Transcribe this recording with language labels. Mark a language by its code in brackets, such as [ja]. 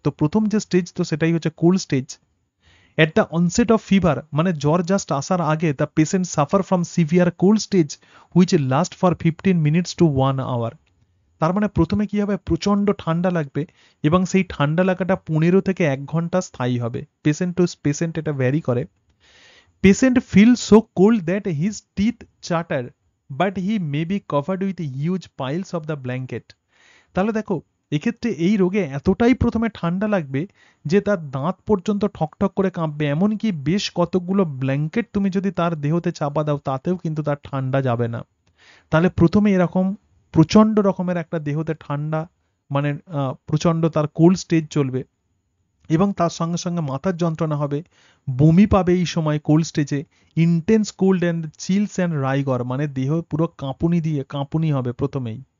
[bn] তো প্রথম যে স্টেজ, তো সেটাই হচ্ছে cold stage. [en] at the onset of fever, [bn] মানে জ্বর জাস্ট আসার আগে, [en] The patient suffer from severe cold stage which last for 15 minutes to 1 hour. [bn] তার মানে প্রথমে কি হবে? প্রচন্ড ঠান্ডা লাগবে এবং সেই ঠান্ডা লাগাটা 15 থেকে 1 ঘন্টা স্থায়ী হবে। পেশেন্ট টু পেশেন্ট এটা ভ্যারি করে। [en] Patient feels so cold that his teeth chatter, but he may be covered with huge piles of the blanket. [bn] তাহলে দেখো, এক্ষেত্রে এই রোগে এতটাই প্রথমে ঠান্ডা লাগবে যে তার দাঁত পর্যন্ত ঠকঠক করে কাঁপবে, এমনকি বেশ কতগুলো ব্ল্যাঙ্কেট তুমি যদি তার দেহতে চাপা দাও তাতেও কিন্তু তার ঠান্ডা যাবে না। তাহলে প্রথমে এরকম প্রচন্ড রকমের একটা দেহতে ঠান্ডা, মানে প্রচন্ড তার কোল্ড স্টেজ চলবে এবং তার সঙ্গে সঙ্গে মাথার যন্ত্রণা হবে, বমি পাবে এই সময় কোল্ড স্টেজে, [en] intense cold and chills and rigor, [bn] মানে দেহ পুরো কাঁপুনি হবে প্রথমেই।